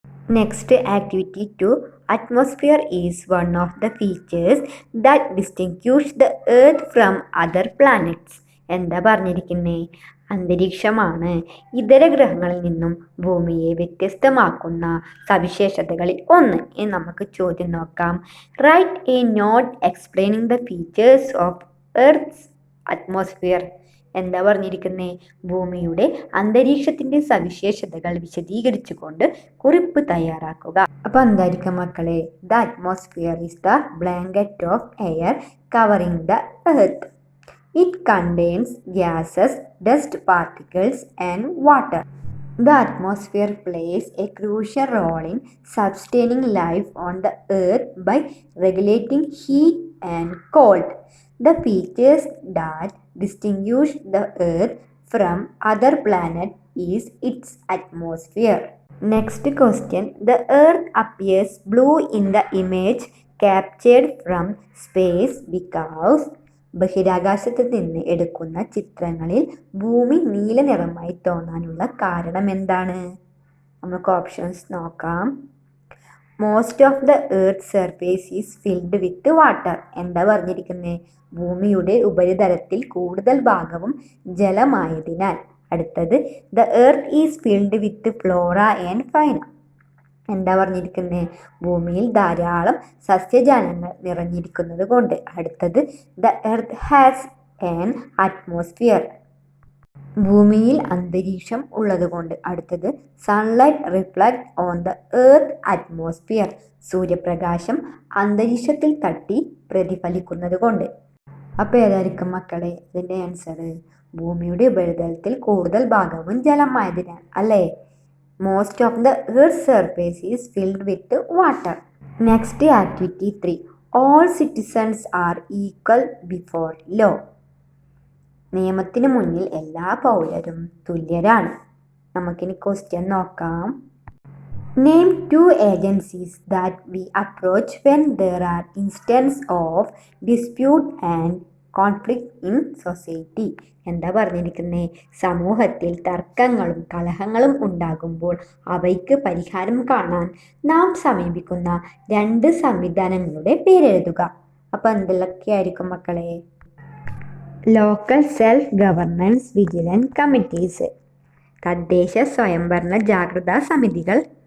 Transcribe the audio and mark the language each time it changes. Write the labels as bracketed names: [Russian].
[English] Next activity 2, atmosphere is one of the features that distinguish the earth from other planets. [Malayalam] എന്താ പറഞ്ഞിരിക്കുന്നത്? അന്തരീക്ഷമാണ് ഇതര ഗ്രഹങ്ങളിൽ നിന്നും ഭൂമിയെ വ്യത്യസ്തമാക്കുന്ന സവിശേഷതകളിൽ ഒന്ന്. എന്ന് നമുക്ക് ചോദ്യം നോക്കാം. [English] Write a note explaining the features of earth's atmosphere. [Malayalam] എന്താ പറഞ്ഞിരിക്കുന്നത്? ഭൂമിയുടെ അന്തരീക്ഷത്തിന്റെ സവിശേഷതകൾ വിശദീകരിച്ചുകൊണ്ട് കുറിപ്പ് തയ്യാറാക്കുക. അപ്പൊ എന്തായിരിക്കും മക്കളെ? [English] The atmosphere is the blanket of air covering the earth. It contains gases, dust particles and water. The atmosphere plays a crucial role in sustaining life on the earth by regulating heat and cold. The features that distinguish the earth from other planets is its atmosphere. Next question. The earth appears blue in the image captured from space because [Malayalam] ബഹിരാകാശത്ത് നിന്ന് എടുക്കുന്ന ചിത്രങ്ങളിൽ ഭൂമി നീല നിറമായി തോന്നാനുള്ള കാരണം എന്താണ്? നമുക്ക് ഓപ്ഷൻസ് നോക്കാം. [English] Most of the earth surface is filled with water. [Malayalam] എന്താ പറഞ്ഞിരിക്കുന്നത്? ഭൂമിയുടെ ഉപരിതലത്തിൽ കൂടുതൽ ഭാഗവും ജലമായതിനാൽ. [English] അടുത്തത് the earth is filled with flora and fauna. [Malayalam] എന്താ പറഞ്ഞിരിക്കുന്നത്? ഭൂമിയിൽ ധാരാളം സസ്യജാലങ്ങൾ നിറഞ്ഞിരിക്കുന്നത് കൊണ്ട്. [English] അടുത്തത് the earth has an atmosphere. [Malayalam] ഭൂമിയിൽ അന്തരീക്ഷം ഉള്ളതുകൊണ്ട്. അടുത്തത് [English] Sunlight reflect on the earth atmosphere. [Malayalam] സൂര്യപ്രകാശം അന്തരീക്ഷത്തിൽ തട്ടി പ്രതിഫലിക്കുന്നത് കൊണ്ട്. അപ്പോൾ ഏതായിരിക്കും മക്കളെ ഇതിൻ്റെ ആൻസർ? ഭൂമിയുടെ ഉപരിതലത്തിൽ കൂടുതൽ ഭാഗവും ജലമായതിനാൽ അല്ലേ? [English] Most of the Earth's surface is filled with water. Next activity 3. All citizens are equal before law. [Malayalam] നിയമത്തിന് മുന്നിൽ എല്ലാ പൗരരും തുല്യരാണ്. നമുക്കിനി ക്വസ്റ്റ്യൻ നോക്കാം. [English] Name 2 agencies that we approach when there are instances of dispute and conflict in society. [Malayalam] എന്താ പറഞ്ഞിരിക്കുന്നത്? സമൂഹത്തിൽ തർക്കങ്ങളും കലഹങ്ങളും ഉണ്ടാകുമ്പോൾ അവയ്ക്ക് പരിഹാരം കാണാൻ നാം സമീപിക്കുന്ന 2 സംവിധാനങ്ങളുടെ പേരെഴുതുക. അപ്പം എന്തൊക്കെയായിരിക്കും മക്കളെ? [English] local self governance vigilance committees, [Malayalam] തദ്ദേശ സ്വയംഭരണ ജാഗ്രതാ സമിതികൾ.